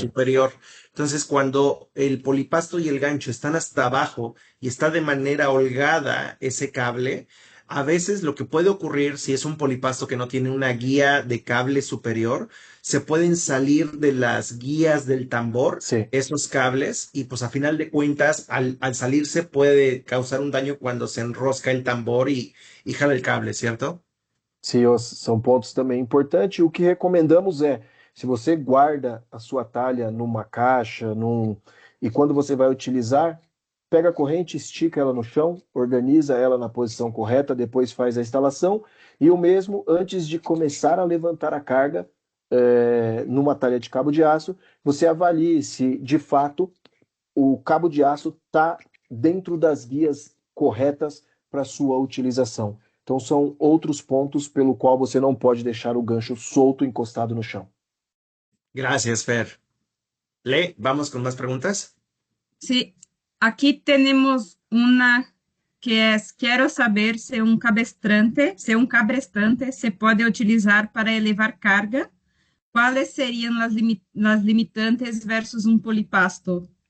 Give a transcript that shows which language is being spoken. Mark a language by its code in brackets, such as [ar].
[es] superior, entonces cuando el polipasto y el gancho están hasta abajo y está de manera holgada ese cable, a veces lo que puede ocurrir si es un polipasto que no tiene una guía de cable superior, se pueden salir de las guías del tambor sí. esos cables y pues a final de cuentas al salirse puede causar un daño cuando se enrosca el tambor y jala el cable, ¿cierto? [pt] Sim, são pontos também importantes. O que recomendamos é, se você guarda a sua talha numa caixa, e quando você vai utilizar, pega a corrente, estica ela no chão, organiza ela na posição correta, depois faz a instalação, e o mesmo antes de começar a levantar a carga, numa talha de cabo de aço, você avalie se de fato o cabo de aço está dentro das guias corretas para sua utilização. Então são outros pontos pelo qual você não pode deixar o gancho solto encostado no chão. [es] Gracias, Fer. Le, vamos con más preguntas. Sí, aquí tenemos una que es, quiero saber si un cabestrante se puede utilizar para elevar carga. ¿Cuáles serían las limitantes versus un polipasto?